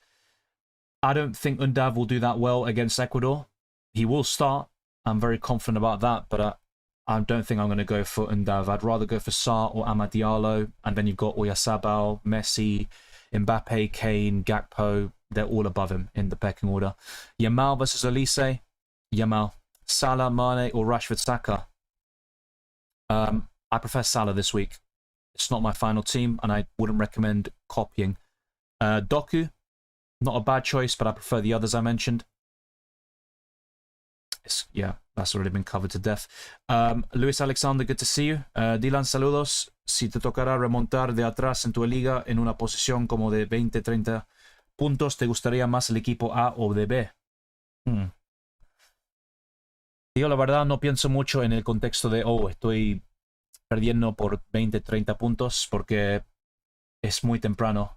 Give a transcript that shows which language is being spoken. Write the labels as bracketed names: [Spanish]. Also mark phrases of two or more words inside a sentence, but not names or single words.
[English] I don't think Undav will do that well against Ecuador. He will start. I'm very confident about that, but I don't think I'm going to go for Undav. I'd rather go for Sarr or Amad Diallo, and then you've got Oyarzabal, Messi, Mbappe, Kane, Gakpo. They're all above him in the pecking order. Yamal versus Olise. Yamal. Salah, Mane, or Rashford, Saka. I prefer Salah this week. It's not my final team, and I wouldn't recommend copying. Doku. Not a bad choice, but I prefer the others I mentioned. Yeah, that's already been covered to death. Luis Alexander, good to see you. [Spanish] Dylan, saludos. Si te tocará remontar de atrás en tu liga en una posición como de 20-30 puntos, ¿te gustaría más el equipo A o de B? Digo, la verdad, no pienso mucho en el contexto de, estoy perdiendo por 20-30 puntos, porque es muy temprano.